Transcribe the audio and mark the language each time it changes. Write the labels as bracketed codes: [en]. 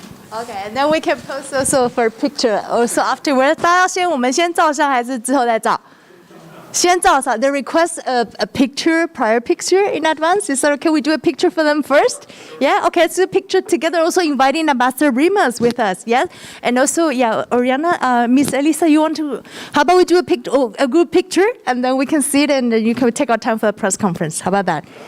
[en] Okay, and then we can post also for picture also afterwards. [zh] 大家我们先照相还是之后再照？先照相。 [en] They request a picture, prior picture in advance. Is that okay? We do a picture for them first? Yeah? Okay, let's do a picture together. Also inviting Ambassador Rimas with us. Yes? And also, yeah, Oriana, Miss Elisa, you want to, how about we do a group picture and then we can see it and then you can take our time for the press conference. How about that?